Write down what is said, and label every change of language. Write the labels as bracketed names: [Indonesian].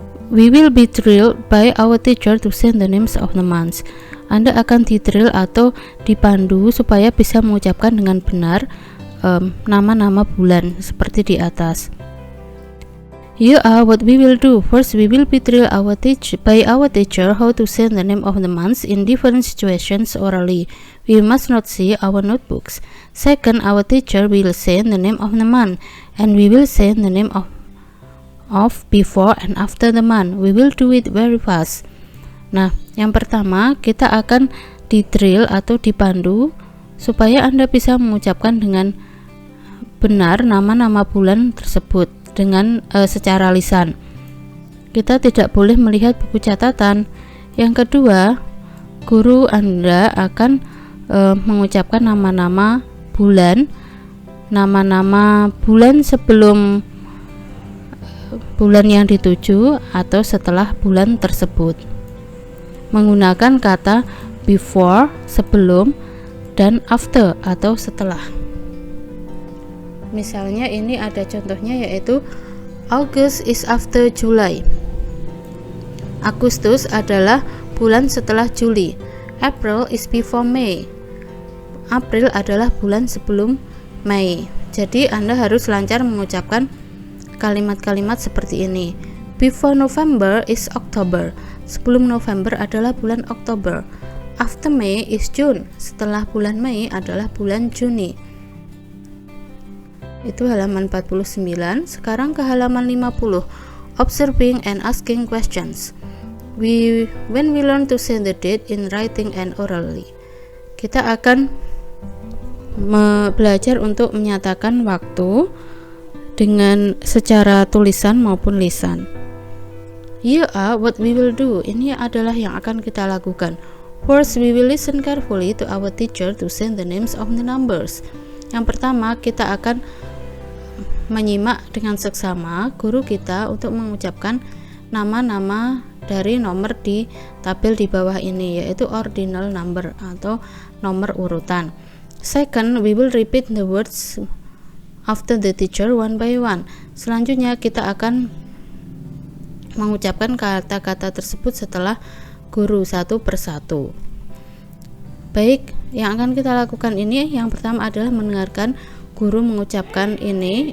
[English] We will be drilled by our teacher to say the names of the months. [Indonesian] Anda akan didrill atau dipandu supaya bisa mengucapkan dengan benar nama-nama bulan seperti di atas. [English] Here are what we will do. First, we will be drilled by our teacher how to say the name of the months in different situations orally. We must not see our notebooks. Second, our teacher will say the name of the month, and we will say the name of before and after the month. We will do it very fast. [Indonesian] Nah, yang pertama kita akan di-drill atau dipandu supaya Anda bisa mengucapkan dengan benar nama-nama bulan tersebut dengan secara lisan. Kita tidak boleh melihat buku catatan. Yang kedua, guru Anda akan mengucapkan nama-nama bulan sebelum bulan yang dituju atau setelah bulan tersebut, menggunakan kata before sebelum dan after atau setelah. Misalnya ini ada contohnya, yaitu [English] August is after July. [Indonesian] Agustus adalah bulan setelah Juli. [English] April is before May. [Indonesian] April adalah bulan sebelum Mei. Jadi Anda harus lancar mengucapkan kalimat-kalimat seperti ini. [English] Before November is October. [Indonesian] Sebelum November adalah bulan Oktober. [English] After May is June. [Indonesian] Setelah bulan Mei adalah bulan Juni. Itu halaman 49. Sekarang ke halaman 50. [English] Observing and asking questions. When we learn to say the date in writing and orally, [Indonesian] kita akan belajar untuk menyatakan waktu dengan secara tulisan maupun lisan. [English] Here are what we will do. [Indonesian] Ini adalah yang akan kita lakukan. [English] First, we will listen carefully to our teacher to say the names of the numbers. [Indonesian] Yang pertama, kita akan menyimak dengan seksama guru kita untuk mengucapkan nama-nama dari nomor di tabel di bawah ini, yaitu ordinal number atau nomor urutan. [English] Second, we will repeat the words after the teacher one by one. [Indonesian] Selanjutnya kita akan mengucapkan kata-kata tersebut setelah guru satu persatu. Baik, yang akan kita lakukan ini yang pertama adalah mendengarkan guru mengucapkan ini.